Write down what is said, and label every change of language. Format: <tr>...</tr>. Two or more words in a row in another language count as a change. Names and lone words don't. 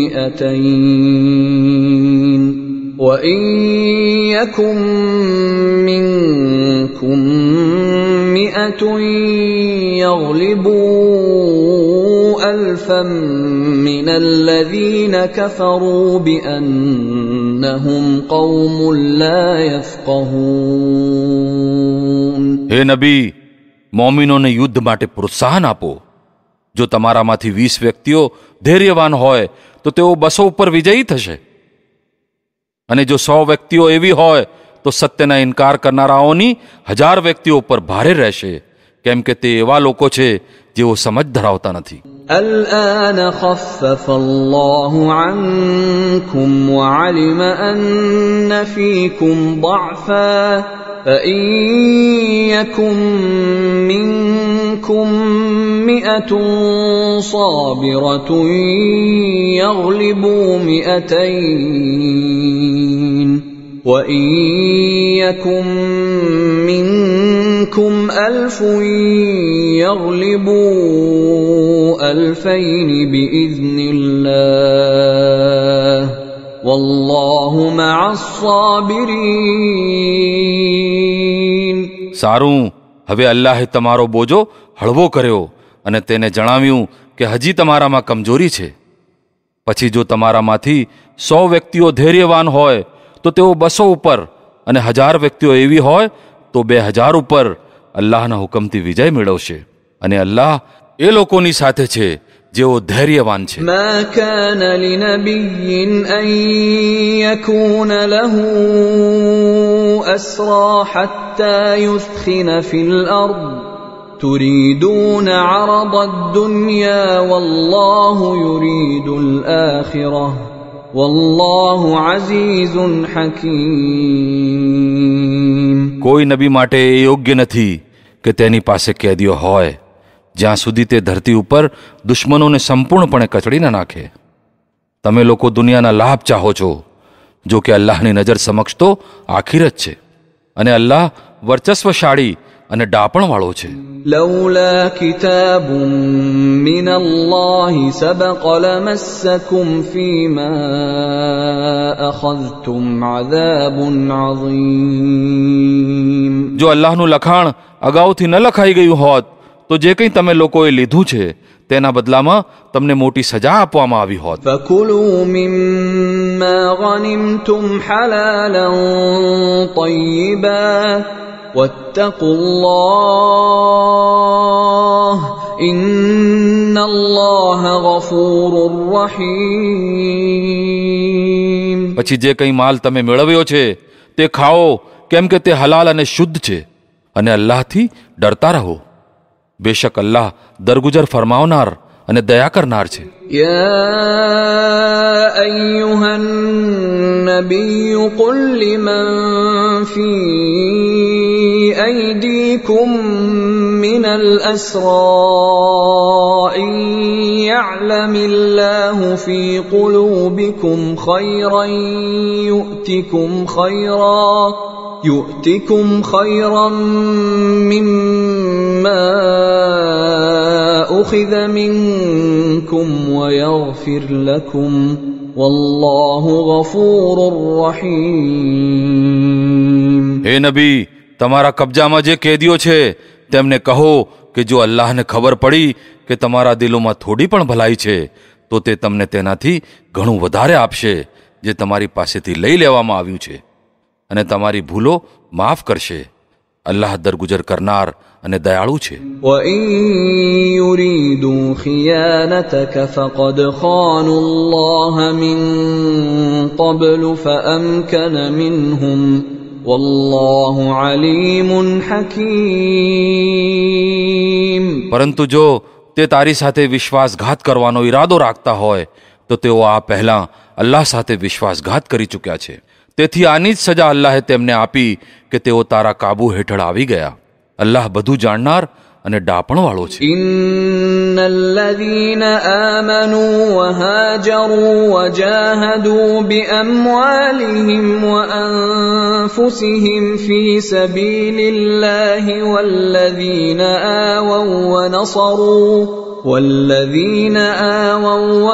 <ar>200 وإن يكن منكم 100 يغلبوا 1000 من الذين كفروا بأنهم قوم لا يفقهون.</ar> <gu>હે નબી, મોમિનોને યુદ્ધ માટે પ્રોત્સાહન આપો. જો તમારામાંથી 20 વ્યક્તિઓ ધૈર્યવાન હોય તો તેઓ 200 ઉપર વિજયી થશે, અને જો 100 વ્યક્તિઓ એવી હોય તો સત્યના ઇનકાર કરનારાઓની 1000 વ્યક્તિઓ ઉપર ભારે રહેશે, કેમ કે તે એવા લોકો છે જેઓ સમજ ધરાવતા નથી.</gu> <ar>الآن خفف الله عنكم وعلم أن فيكم ضعفا فإن يكن منكم 100 صابرة يغلبوا 200 وإن يكن منكم 1000 يغلبوا 2000 بإذن الله والله مع الصابرين.</ar> <gu>સારું, હવે અલ્લાહે તમારો બોજો હળવો કર્યો અને તેને જણાવ્યું કે હજી તમારામાં કમજોરી છે. પછી જો તમારામાંથી 100 વ્યક્તિઓ ધૈર્યવાન હોય તો તેઓ 200 ઉપર, અને 1000 વ્યક્તિઓ એવી હોય તો 2000 ઉપર અલ્લાહના હુકમથી વિજય મેળવશે. અને અલ્લાહ એ લોકોની સાથે છે જેઓ ધૈર્યવાન છે.</gu> <ar>ما كان لنبي أن يكون له أسرى حتى يثخن في الأرض تريدون عرض الدنيا والله يريد الآخرة والله عزيز حكيم.</ar> <gu>કોઈ નબી માટે એ યોગ્ય નથી કે તેની પાસે કેદીઓ હોય જ્યાં સુધી તે ધરતી ઉપર દુશ્મનોને સંપૂર્ણપણે કચડી ન નાખે. તમે લોકો દુનિયાના લાભ ચાહો છો, જો કે અલ્લાહની નજર સમક્ષ તો આખિરત છે, અને અલ્લાહ વર્ચસ્વશાળી અને ડાપણવાળો છે.</gu> <ar>لولا كتاب من الله سبق لمسكم فيما أخذتم عذاب عظيم.</ar> <gu>જો અલ્લાહનું લખાણ અગાઉથી ન લખાઈ ગયું હોત તો જે કંઈ તમે લોકોએ લીધું છે તેના બદલામાં તમને મોટી સજા આપવામાં આવી હોત.</gu> <ar>فكلوا مما غنمتم حلالا طيبا واتقوا الله إن الله غفور رحيم.</ar> <gu>પછી જે કંઈ માલ તમે મેળવ્યો છે તે ખાઓ, કેમ કે તે હલાલ અને શુદ્ધ છે, અને અલ્લાહથી ડરતા રહો. બેશક અલ્લાહ દરગુજર ફરમાવનાર અને દયા કરનાર છે.</gu> <ar>يا أيها النبي قل لمن في أيديكم من الأسرى إن يعلم الله في قلوبكم خيرا يؤتكم خيرا يؤتكم خيرا مما أخذ منكم ويغفر لكم والله غفور رحيم.</ar> <gu>હે નબી, તમારા કબજામાં જે કેદીઓ છે તેમને કહો કે જો અલ્લાહને ખબર પડી કે તમારા દિલોમાં થોડી પણ ભલાઈ છે તો તે તમને તેનાથી ઘણું વધારે આપશે જે તમારી પાસેથી લઈ લેવામાં આવ્યું છે, અને તમારી ભૂલો માફ કરશે. અલ્લાહ દરગુજર કરનાર અને દયાળુ છે.</gu> <ar>وَإِن يُرِيدُوا خِيَانَتَكَ فَقَدْ خَانُوا اللَّهَ مِن قَبْلُ فَأَمْكَنَ مِنْهُمْ وَاللَّهُ عَلِيمٌ حَكِيمٌ.</ar> <gu>પરંતુ જો તે તારી સાથે વિશ્વાસઘાત કરવાનો ઈરાદો રાખતા હોય તો તેઓ આ પહેલાં અલ્લાહ સાથે વિશ્વાસઘાત કરી ચૂક્યા છે. તેથી આની જ સજા અલ્લાહે તેમને આપી કે તેઓ તારા કાબુ હેઠળ આવી ગયા. અલ્લાહ બધું જાણનાર અને ડાપણવાળો છે.</gu> <ar>إن الذين آمنوا وهاجروا وجاهدوا بأموالهم وأنفسهم في سبيل الله والذين آووا</ar>